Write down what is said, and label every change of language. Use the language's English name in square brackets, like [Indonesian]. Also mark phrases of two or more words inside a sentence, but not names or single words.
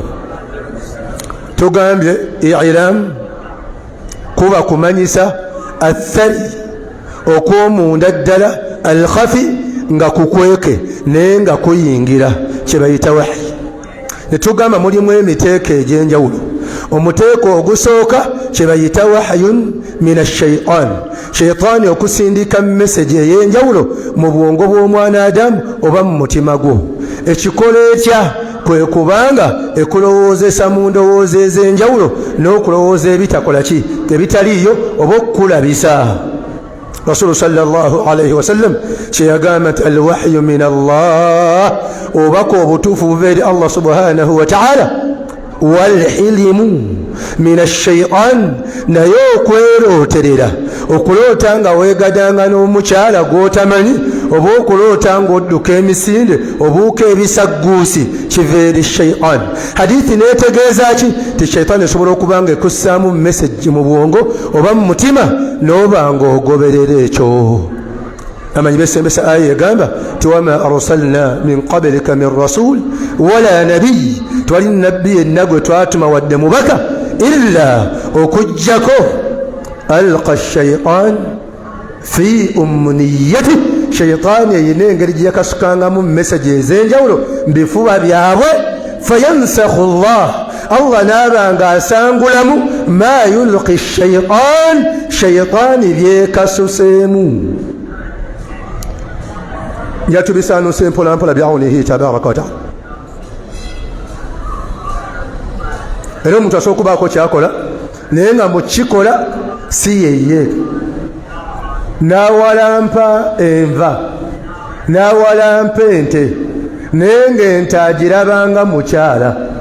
[Ganda] Tugambye i'lam kuba kumanyisa athari okw'omunda ddala alkhafi nga kukweke naye nga kuyingira kye bayita wahyi. Ne tugamba mulimu emiteeko egy'enjawulo. Omuteeko ogusooka kye bayita [Arabic] وحي من الشيطان, [Ganda] shaytaani okusindika message ey'enjawulo mu bwongo bw'omwana Adamu oba mu mutima gwo. Ekikola etya kwe kubanga ekulowoozesa mu ndowooza ez'enjawulo n'okulowooza ebitakola ki ebitaliiyo oba okukulabisa. Rasulu [Arabic] صلى الله عليه وسلم [Ganda] kyeyagamba nti [Arabic] الوحي من الله, [Ganda] obaka obutuufu buva eri Allah [Arabic] سبحانه وتعالى والحلم من الشيطان, [Ganda] naye okwerooterera okuloota nga weegadanga n'omukyala gw'otamanyi oba okuloota ng'odduka emisinde obuuka ebisagguusi kiva eri shaytan. Hadithi neetegeeza ki ti shaytan esobola okuba nga ekussaamu message mu bwongo oba mu mutima n'oba ng'ogoberera ekyo. Amanyi besembesa aya egamba ti [Arabic] وما أرسلنا من قبلك من رسول ولا نبي, [Ganda] twali nabbi yenna gwe twatuma wadde mubaka illa okujjako [Arabic] ألقى الشيطان في أمنيته, [Ganda] shaytan yeyina engeri gye yakasukangamu message ez'enjawulo mu bifuba byabwe. Fayansakhu Allah naaba nga asangulamu [Arabic] ما يلقي الشيطان, [Ganda] shaytan byekasuseemu. Yatubisaanuse mpola mpola [Arabic] بعونه تبارك وتعالى. [Ganda] Era omuntu asobola okubaako kyakola naye nga mukikola si yeye. N'awalampa enva, n'awalampa ente, naye ng'ente agirabanga mukyala.